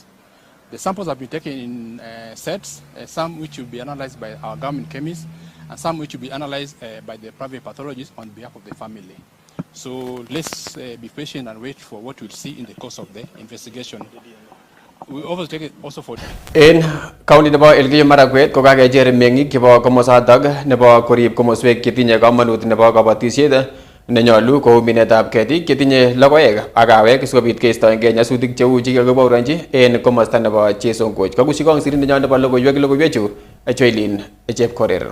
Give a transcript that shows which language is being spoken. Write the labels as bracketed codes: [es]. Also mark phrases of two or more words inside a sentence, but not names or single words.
[en] The samples have been taken in sets, some which will be analyzed by our government chemists, and some which will be analyzed by the private pathologists on behalf of the family. So let's be patient and wait for what we'll see in the course of the investigation. We also take it also for [kln] in county nebo Elgeyo Marakwet ko kakecher meng'ik chebo komosatak nebo korib komoswek chetinye kamanut nebo kabatisiet nenyolu kou minetab ketik chetinye logoek ak kawek sikobit keistoengei nyasutik cheu chekikakibauronji en komosta nebo Chesongoch. Kakushikong sirindenyo nebo logoiwechu Joylin Chepkorir.